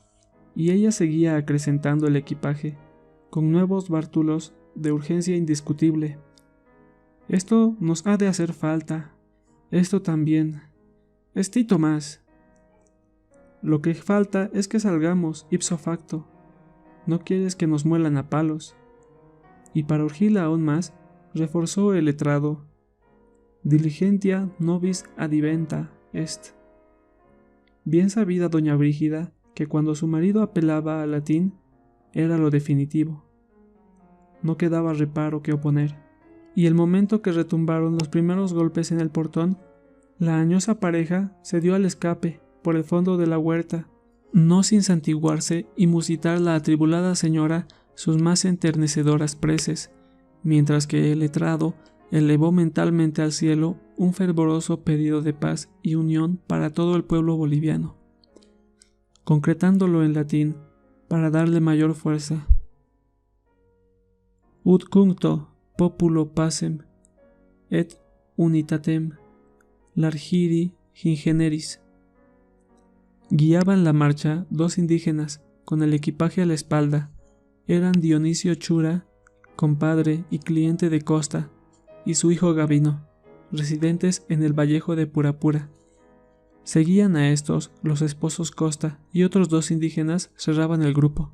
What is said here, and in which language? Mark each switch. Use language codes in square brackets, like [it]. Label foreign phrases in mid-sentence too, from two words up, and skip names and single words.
[es] Y ella seguía acrecentando el equipaje, con nuevos bártulos de urgencia indiscutible. «Esto nos ha de hacer falta, esto también, estito más. Lo que falta es que salgamos [la] ipso facto. [es] No quieres que nos muelan a palos». Y para urgirla aún más, reforzó el letrado: [la] «Diligentia nobis adiventa est». [es] Bien sabida doña Brígida que cuando su marido apelaba al latín era lo definitivo. No quedaba reparo que oponer, y el momento que retumbaron los primeros golpes en el portón, la añosa pareja se dio al escape por el fondo de la huerta, no sin santiguarse y musitar la atribulada señora sus más enternecedoras preces, mientras que el letrado elevó mentalmente al cielo un fervoroso pedido de paz y unión para todo el pueblo boliviano, concretándolo en latín para darle mayor fuerza. [la] Ut cuncto populo pacem et unitatem largiri ingeneris. [es] Guiaban la marcha 2 indígenas, con el equipaje a la espalda. Eran Dionisio Chura, compadre y cliente de Costa, y su hijo Gavino, residentes en el Vallejo de Purapura. Seguían a estos los esposos Costa y otros 2 indígenas cerraban el grupo.